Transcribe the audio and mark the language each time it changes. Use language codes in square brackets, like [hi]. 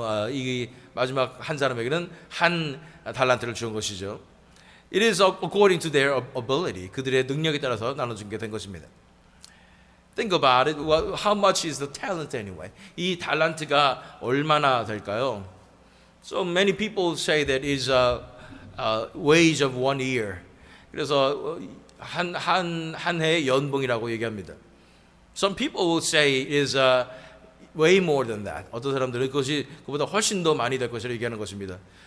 [ko] 이 마지막 한 사람에게는 1 달란트를 주는 것이죠. [en] It is according to their ability. [ko] 그들의 능력에 따라서 나눠준 게 된 것입니다. [en] Think about it. How much is the talent anyway? [ko] 이 달란트가 얼마나 될까요? [en] So many people say that is a wage of 1 year. [ko] 그래서 한 해의 연봉이라고 얘기합니다. [en] Some people will say it is way more than that. [ko] 어떤 사람들은 그것이 그보다 훨씬 더 많이 될 것이라고 얘기하는 것입니다.